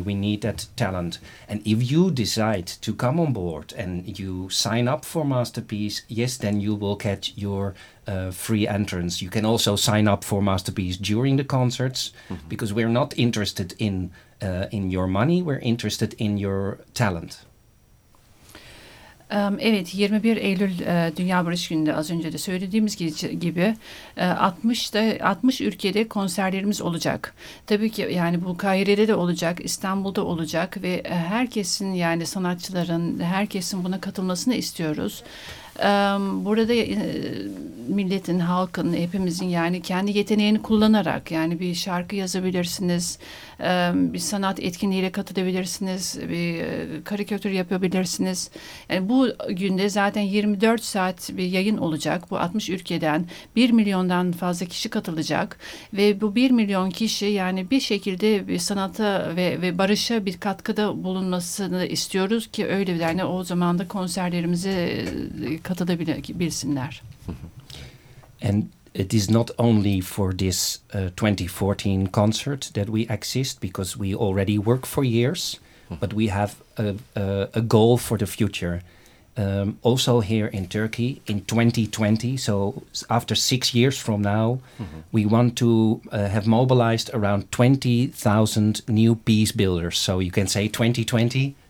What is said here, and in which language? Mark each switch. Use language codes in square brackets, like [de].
[en] We need that talent. And if you decide to come on board and you sign up for Masterpiece, yes, then you will get your free entrance. You can also sign up for Masterpiece during the concerts because we're not interested in your money. We're interested in your talent. [tr] Evet, 21 Eylül Dünya Barış Günü'nde az önce de söylediğimiz gibi 60 ülkede konserlerimiz olacak. Tabii ki yani bu Kahire'de de olacak, İstanbul'da olacak ve herkesin yani sanatçıların, herkesin buna katılmasını istiyoruz. Burada milletin, halkın, hepimizin yani kendi yeteneğini kullanarak yani bir şarkı yazabilirsiniz, bir sanat etkinliğiyle katılabilirsiniz, bir karikatür yapabilirsiniz. Yani bu günde zaten 24 saat bir yayın olacak. Bu 60 ülkeden 1 milyondan fazla kişi katılacak ve bu 1 milyon kişi yani bir şekilde bir sanata ve barışa bir katkıda bulunmasını istiyoruz ki öyle bir yani o zaman da konserlerimize katılabilsinler. [en] And it is not only for this 2014 concert that we exist, because we already work for years, but we have a goal for the future. Also here in Turkey in 2020, so after 6 years from now, we want to have mobilized around 20,000 new peace builders. So you can say 2020,